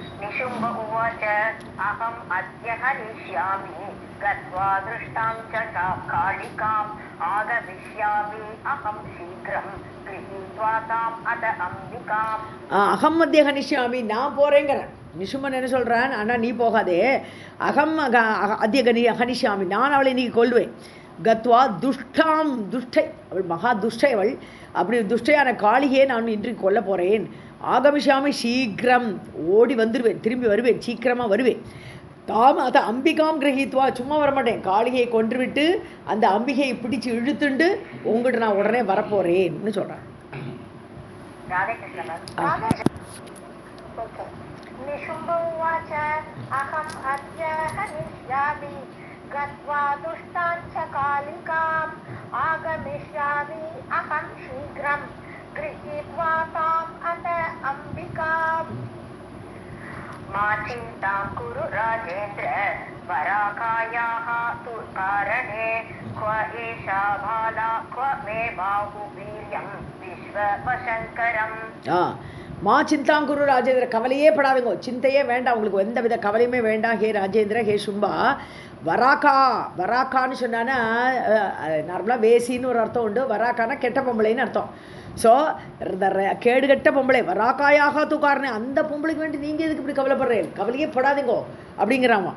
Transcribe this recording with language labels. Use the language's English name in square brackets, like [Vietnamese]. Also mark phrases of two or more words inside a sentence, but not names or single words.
[Sanskrit] निशुम्ब उवाच अहम् अद्य हनिष्यामि गत्वा दृष्टां च कालिकाम् आगमिष्यामि अहं शीघ्रं गृहीत्वा ताम् अत अम्बिकाम्. अहम् मद्य हनिष्यामि, [Tamil] நான் போகிறேங்கிறேன். நிஷும்மன் என்ன சொல்கிறான், அண்ணா நீ போகாதே, [Sanskrit] अहम् अद्य हनिष्यामि, [Tamil] நான் அவளை இன்னைக்கு கொல்வேன். [Sanskrit] गत्वा दुष्टाम्, [Tamil] துஷ்டை, அவள் மகா துஷ்டை, அவள் அப்படி துஷ்டையான காளிகையை நான் இன்றைக்கு கொல்ல போகிறேன். [Sanskrit] आगमिष्यामि शीघ्रम्, [Tamil] ஓடி வந்துடுவேன், திரும்பி வருவேன், சீக்கிரமாக வருவேன். [Sanskrit] ताम् अथ अम्बिकाम् गृहीत्वा, [Tamil] சும்மா வரமாட்டேன், காளிகையை கொன்றுவிட்டு அந்த அம்பிகையை பிடிச்சு இழுத்துண்டு உங்கள்கிட்ட நான் உடனே வரப்போகிறேன்னு சொல்கிறேன். [Sanskrit] निशुम्ब उवाच अहम् अद्य हनिष्यामि गत्वा दुष्टाञ्च कालिकाम् आगमिष्यामि अहं शीघ्रं गृहीत्वा ताम् अत अम्बिकाम्. मा चिन्तां कुरु राजेन्द्र वराकायाः तु कारणे क्व एषा बाला क्व मे बाहुवीर्यं विश्ववशङ्करम्. मा चिन्तांकुरु राजेन्द्र, [Tamil] கவலையே படாதுங்கோ, சிந்தையே வேண்டாம், உங்களுக்கு எந்த வித கவலையுமே வேண்டாம். [Sanskrit] हे राजेन्द्र, हे शुम्भ. [Tamil] வராக்கா, வராக்கான்னு சொன்னான்னா நார்மலாக வேசின்னு ஒரு அர்த்தம் உண்டு, வராக்கானா கெட்ட பொம்பளைன்னு அர்த்தம். ஸோ கேடுகட்ட பொம்பளை, [Sanskrit] वराकायाः तु कारणे, [Tamil] அந்த பொம்பளைக்கு வேண்டி நீங்கள் எதுக்கு இப்படி கவலைப்படுறேன், கவலையே படாதீங்கோ அப்படிங்கிறாமா.